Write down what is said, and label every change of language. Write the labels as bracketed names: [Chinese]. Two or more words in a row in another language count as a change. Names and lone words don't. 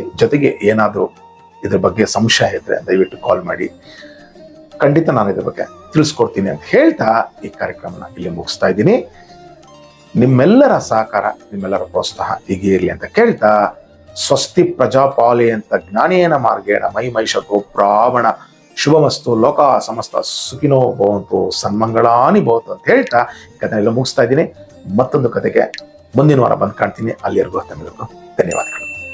[Kannada] ಜೊತೆಗೆ ಏನಾದರೂ ಇದ್ರ ಬಗ್ಗೆ ಸಂಶಯ ಇದ್ರೆ ದಯವಿಟ್ಟು ಕಾಲ್ ಮಾಡಿ, ಖಂಡಿತ ನಾನು ಇದ್ರ ಬಗ್ಗೆ ತಿಳಿಸ್ಕೊಡ್ತೀನಿ ಅಂತ ಹೇಳ್ತಾ ಈ ಕಾರ್ಯಕ್ರಮನ ಇಲ್ಲಿ ಮುಗಿಸ್ತಾ ಇದ್ದೀನಿ. ನಿಮ್ಮೆಲ್ಲರ ಸಹಕಾರ, ನಿಮ್ಮೆಲ್ಲರ ಪ್ರೋತ್ಸಾಹ ಹೀಗೆ ಇರಲಿ ಅಂತ ಕೇಳ್ತಾ, [Sanskrit] ಸ್ವಸ್ತಿ ಪ್ರಜಾಪಾಲಿ ಅಂತ ಜ್ಞಾನೇನ ಮಾರ್ಗೇಣ ಮೈ ಮಹಿಷ ಗೋಬ್ರಾಹ್ಮಣ ಶುಭಮಸ್ತು ಲೋಕ ಸಮಸ್ತ ಸುಖಿನೋ ಭವಂತು ಸನ್ಮಂಗಳಾನಿ ಭವಂತು [Kannada] ಅಂತ ಹೇಳ್ತಾ ಕಥೆನೆಲ್ಲ ಮುಗಿಸ್ತಾ ಇದ್ದೀನಿ. ಮತ್ತೊಂದು ಕತೆಗೆ ಮುಂದಿನ ವಾರ ಬಂದು ಕಾಣ್ತೀನಿ. ಅಲ್ಲಿವರೆಗೂ ತಮಗೂ ಧನ್ಯವಾದಗಳು.